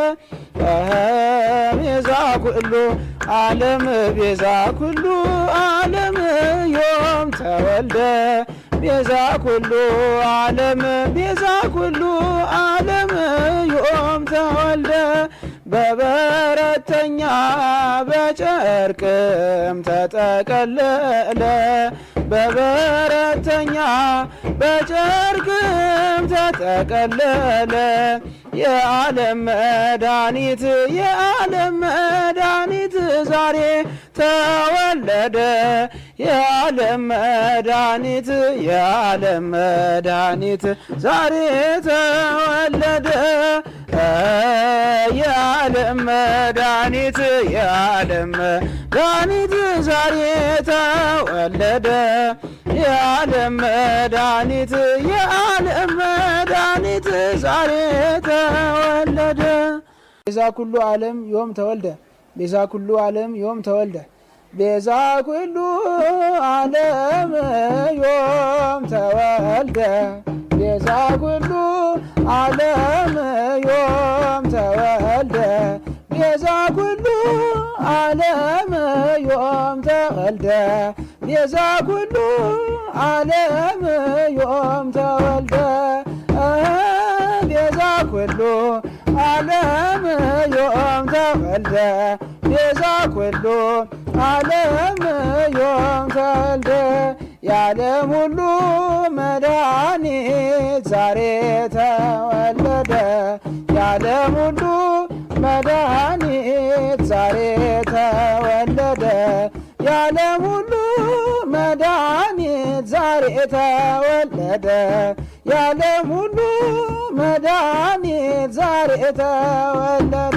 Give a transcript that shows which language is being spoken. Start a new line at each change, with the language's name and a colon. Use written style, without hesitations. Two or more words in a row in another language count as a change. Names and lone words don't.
Geez: ቤዛ ኩሉ ዓለም ቤዛ ኩሉ ዓለም ዮም ተወልደ ቤዛ ኩሉ ዓለም ቤዛ ኩሉ ዓለም ዮም ተወልደ
Amharic: በበረተኛ በጨርቅም ተጠቀለለ በበረተኛ በጨርቅም ተጠቀለለ። የዓለም መድኃኒት የዓለም መድኃኒት ዛሬ ተወለደ። የዓለም መድኃኒት የዓለም መድኃኒት ዛሬ ተወለደ። የዓለም መድኃኒት የዓለም መድኃኒት ዛሬ ተወለደ። የዓለም መድኃኒት የዓለም መድኃኒት ዛሬ
Geez: ተወለደ። ቤዛ ኩሉ ዓለም ዮም ተወልደ ቤዛ ኩሉ ዓለም ዮም ተወልደ ቤዛ ኩሉ ዓለም ዮም ተወልደ ቤዛ ኩሉ ዓለም ዮም ተወልደ ቤዛ ኩሉ ዓለም ዮም ተወልደ ቤዛ ኩሉ ዓለም ዮም ተወልደ ቤዛ ኩሉ ዓለም ዮም ተወልደ ቤዛ ኩሉ ዓለም ዮም ተወልደ
Amharic: የዓለም ሁሉ መድኃኒት ዛሬ ተወለደ። የዓለም ሁሉ መድኃኒት ዛሬ ተወለደ። የዓለም ሁሉ መድኃኒት ዛሬ ተወለደ። የዓለም ሁሉ መድኃኒት ዛሬ ተወለደ።